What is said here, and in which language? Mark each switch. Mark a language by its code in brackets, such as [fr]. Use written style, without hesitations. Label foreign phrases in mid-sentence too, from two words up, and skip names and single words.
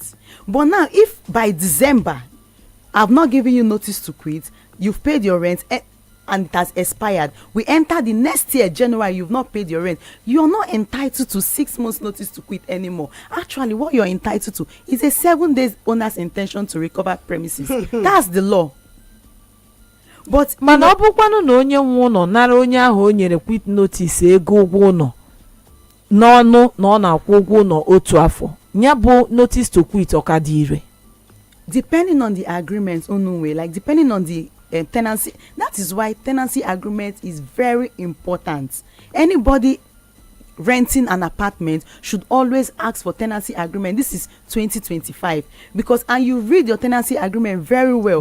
[en] But now, if by December, I've not given you notice to quit, you've paid your rent and it has expired, we enter the next year, January, you've not paid your rent, you're not entitled to 6 months notice to quit anymore. Actually, what you're entitled to is a 7 days owner's intention to recover premises. That's the law. But [ig] mana ọ bụkwanụ na onye nwe ụlọ nara onye ahụ o nyere [en] quit notice [ig] ego ụgwọ ụlọ n'ọnụ na ọ na-akwụ ụgwọ ụlọ otu afọ, ya bụ [en] notice to quit [ig] ọ ka dị ire? [en] Depending on the agreement, like depending on the tenancy. That is why tenancy agreement is very important. Anybody renting an apartment should always ask for tenancy agreement. This is 2025, and you read your tenancy agreement very well